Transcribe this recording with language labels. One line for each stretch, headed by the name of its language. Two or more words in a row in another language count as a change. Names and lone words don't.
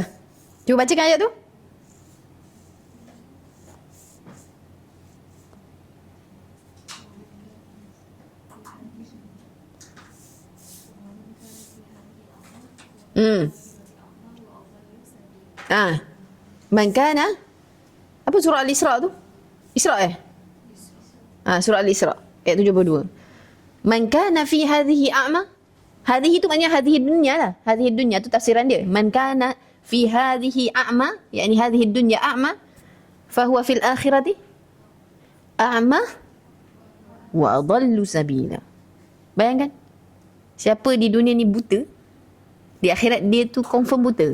Malay: Cuba bacakan ayat tu.
Arabic: من كان.
Malay: Apa surah Al-Isra tu? Isra surah Al-Isra ayat 72.
Arabic: من كان في هذه أعمى.
Malay: Hadhihi tu maknanya
Arabic: هذه دنيا
Malay: lah.
Arabic: هذه دنيا
Malay: tu tafsiran dia.
Arabic: من كان في هذه أعمى، يعني هذه دنيا أعمى, فهو في الآخرة أعمى وأضل سبيلا.
Malay: Bayangkan. Siapa di dunia ni buta, di akhirat dia tu confirm buta.